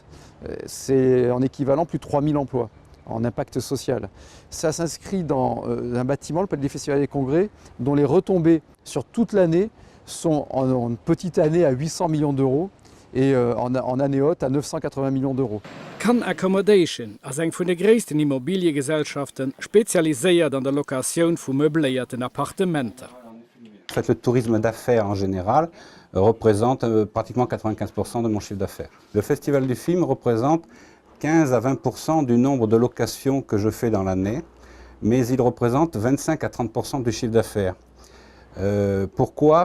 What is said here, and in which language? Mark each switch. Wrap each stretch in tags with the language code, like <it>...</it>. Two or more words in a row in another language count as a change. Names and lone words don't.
<fr>C'est en équivalent plus de 3000 emplois en impact social. Ça s'inscrit dans un bâtiment, le Palais des Festivals et des Congrès, dont les retombées sur toute l'année sont en petite année à 800 millions d'euros et en année haute à 980 millions d'euros.</fr> <lb>Cannes Accommodation ass eng vun de gréissten Immobiliengesellschaften spezialiséiert an der Lokaoun vu meubléierten Appartementer.</lb> <fr>En fait, le tourisme d'affaires en général représente pratiquement 95% de mon chiffre d'affaires. Le Festival du film représente 15 à 20% du nombre de locations que je fais dans l'année, mais il représente 25 à 30% du chiffre d'affaires. Pourquoi?</fr>